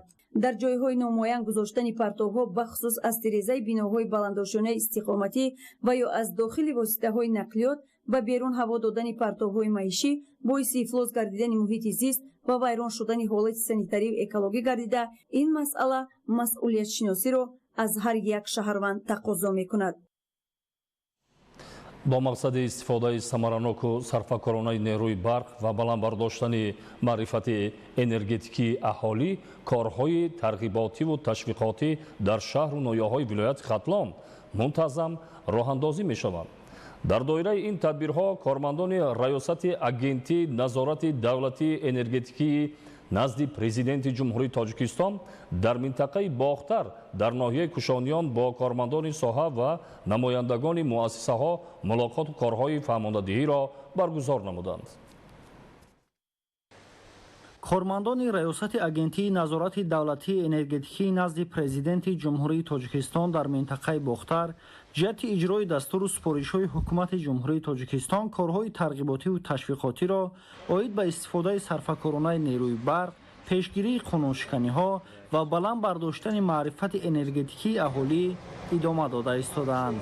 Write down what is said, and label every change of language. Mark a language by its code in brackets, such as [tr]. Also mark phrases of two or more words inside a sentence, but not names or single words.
[tg] дар ҷойҳои номоян гузоштани партовҳо бахусус аз тирезаи биноҳои баландошонаи истиқоматӣ ва ё аз дохили воситаҳои нақлиёт ва берун ҳаво додани партовҳои маишӣ боиси ифлос гардидани муҳити зист ва вайрон шудани ҳолати санитарию экологӣ гардида, ин масъала масъулиятшиносиро аз ҳар як шаҳрванд тақозо мекунад. با مقصد استفاده ثمرانک و صرفه‌کارانه نیروی برق و بلندبرداشتن معرفت انرژتیکی اهالی، کارهای ترغیباتی و تشویقاتی در شهر و ناحیه‌های ولایت ختلان منتظم راه‌اندازی می‌شوند. در دایره این تدبیرها کارمندان ریاست اگنتی نظارت دولتی انرژتیکی نزد پرزیدنت جمهوری تاجیکستان در منطقه باختر در ناحیه کوشانیان با کارمندان ساحه و نمایندگان مؤسسه ها ملاقات و کارهای فهماندهی را برگزار نمودند. кормандони раёсати агентии назорати давлатии энергетикии назди президенти ҷумҳурии тоҷикистон дар минтақаи бохтар ҷиҳати иҷрои дастуру супоришҳои ҳукумати ҷумҳурии тоҷикистон корҳои тарғиботиву ташвиқотиро оид ба истифодаи сарфакоронаи нерӯи барқ, пешгирии қонуншиканиҳо ва баланд бардоштани маърифати энергетикии аҳолӣ идома дода истодаанд.